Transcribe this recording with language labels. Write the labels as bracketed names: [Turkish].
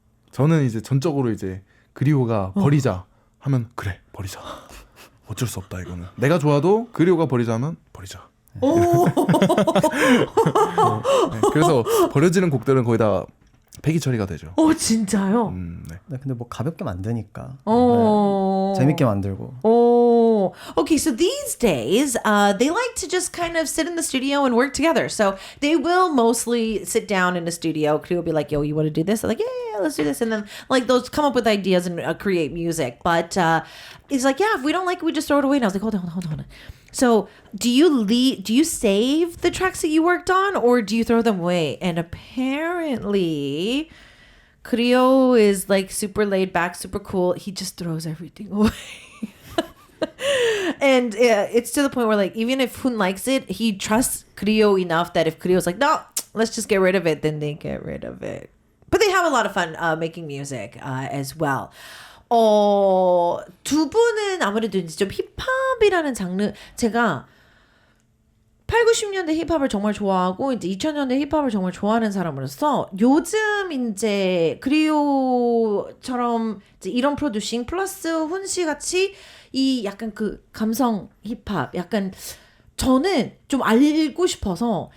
[Korean] 저는 이제 전적으로 이제 그리오가 버리자 하면 그래 버리자. 어쩔 수 없다 이거는. 내가 좋아도 그리오가 버리자 하면 버리자. 오. 네, 그래서 버려지는 곡들은 거의 다 폐기 처리가 되죠. 진짜요? 네. 네, 근데 뭐 가볍게 만드니까 네. 재밌게 만들고. [English] 오. Oh, okay. So these days, they like to just kind of sit in the studio and work together. So they will mostly sit down in the studio. Creo will be like, yo, you want to do this? They're like, yeah, let's do this. And then like those come up with ideas and create music. But it's like, yeah, if we don't like it, we just throw it away. And I was like, hold on. So do you save the tracks that you worked on or do you throw them away? And apparently Creo is like super laid back, super cool. He just throws everything away. And it's to the point where like even if Hoon likes it, he trusts Creo enough that if Creo's like, no, let's just get rid of it, then they get rid of it. But they have a lot of fun making music as well. [Korean] 두 분은 아무래도 이제 좀 힙합이라는 장르 제가 8, 90년대 힙합을 정말 좋아하고 이제 2000년대 힙합을 정말 좋아하는 사람으로서 요즘 이제 그리오처럼 이제 이런 프로듀싱 플러스 훈씨 같이 이 약간 그 감성 힙합 약간 저는 좀 알고 싶어서